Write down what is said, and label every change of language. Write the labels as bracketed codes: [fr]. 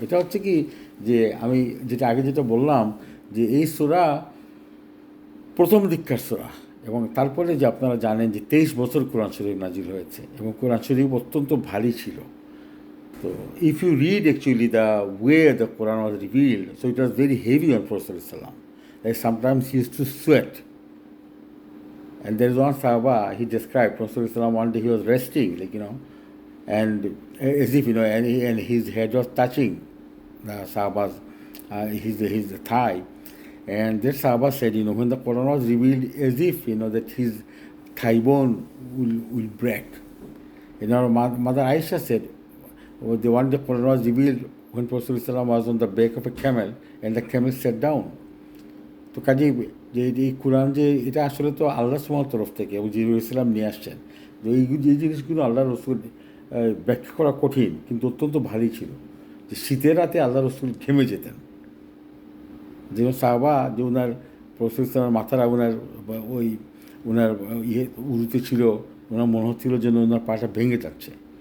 [bn] এটা হচ্ছে কি, যে আমি আগে যেটা বললাম, যে এই সূরা প্রথম দিককার সূরা, এবং তারপরে যে আপনারা জানেন যে 23 বছর কোরআন শরীফ নাজিল হয়েছে, এবং কোরআন শরীফ অত্যন্ত ভারী ছিল। [en] তো if you read actually the way the Quran was revealed, so it was very heavy on prophet সাল্লাল্লাহু আলাইহি ওয়াসাল্লাম, like sometimes he used to sweat. And there is one Sahaba, he described, Prophet one day he was resting, and as if, and his head was touching the Sahaba's, his thigh. And that Sahaba said, when the Quran was revealed, as if, that his thigh bone will break. Mother Aisha said, the one day Quran was revealed when Prophet was on the back of a camel, and the camel sat down. [bn] তো কাজেই যে এই কোরআন যে এটা আসলে তো আল্লাহ সুবহানাহু তরফ থেকে এবং জিবরীল ইসলাম নিয়ে আসছেন, যে এই জিনিসগুলো আল্লাহ রসুল ব্যাখ্যা করা কঠিন কিন্তু অত্যন্ত ভারী ছিল। যে শীতের রাতে আল্লাহ রসুল ঘেমে যেতেন, যেমন সাহাবা যে ওনার প্রফেসর মাথারা ওনার ওই ওনার উরুতে ছিল, ওনার মনে হচ্ছিল যেন ওনার পাটা ভেঙে যাচ্ছে।